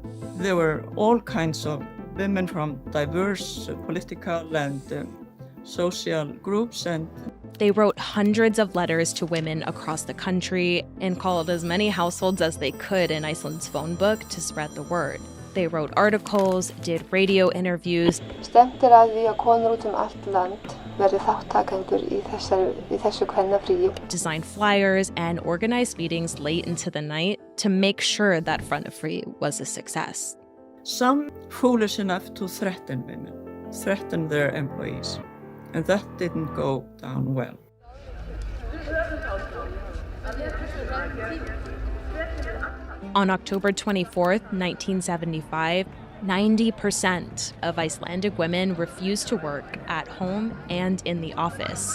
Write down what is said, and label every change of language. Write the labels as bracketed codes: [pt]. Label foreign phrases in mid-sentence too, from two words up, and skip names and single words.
[en] There were all kinds of women from diverse political and social groups, and they wrote hundreds of letters to women across the country and called as many households as they could in Iceland's phone book to spread the word. They wrote articles, did radio interviews, [is] stefnt að því að konur út allt land verði þáttakendur í þessu kvennafríi, [en] designed flyers, and organized meetings late into the night to make sure that frænafrí was a success. Some foolish enough to threaten women, threaten their employees, and that didn't go down well. On October 24th, 1975, 90% of Icelandic women refused to work at home and in the office.